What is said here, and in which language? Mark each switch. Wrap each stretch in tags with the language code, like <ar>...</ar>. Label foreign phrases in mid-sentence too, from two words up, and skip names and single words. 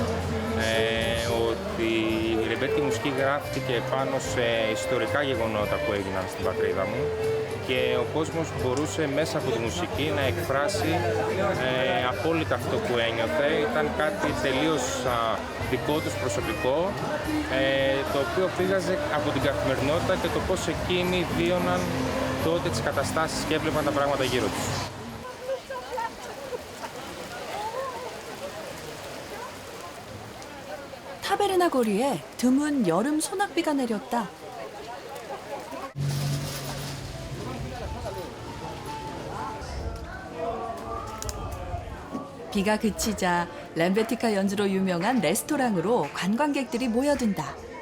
<el>Ότι η ρεμπέτικη μουσική γράφτηκε πάνω σε ιστορικά γεγονότα που έγιναν στην πατρίδα μου και ο κόσμος μπορούσε μέσα από τη μουσική να εκφράσει απόλυτα αυτό που ένιωθε. Ήταν κάτι τελείως δικό τους προσωπικό, το οποίο πήγαζε από την καθημερινότητα και το πώς εκείνοι βίωναν τότε τις καταστάσεις και έβλεπαν τα πράγματα γύρω τους.</el> <ko>타베르나 거리에 드문 여름 소낙비가 내렸다. 비가 그치자 렘베티카 연주로 유명한 레스토랑으로 관광객들이 모여든다.</ko>